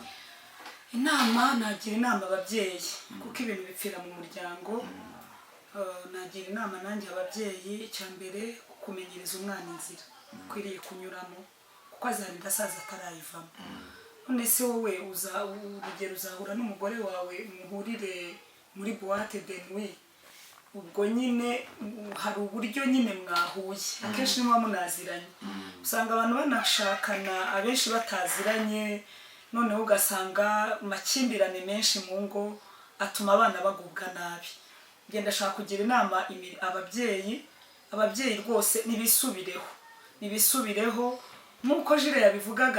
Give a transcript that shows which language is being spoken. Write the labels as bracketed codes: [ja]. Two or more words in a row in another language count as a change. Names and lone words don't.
[rw] Inama nagira inama ababyeyi kuko ibintu bipfira mu muryango. Nagira inama nanjye ababyeyi, icyambere kumenyereza umwana inzira ukwiriye kunyuramo kuko azarinda asaza atarayivamo. None se wowe urugero uzahura n'umugore wawe muhurire muri [fr] boîte de nuit, [rw] ubwo nyine hari uburyo nyine mwahuye, akenshi niba munaziranye. Usanga abantu banashakana abenshi bataziranye, noneho ugasanga makimbirane menshi mu ngo atuma abana bagubwa nabi. Ngenda shaka kugira inama ababyeyi rwose nibisubireho nkuko Jire yabivugaga.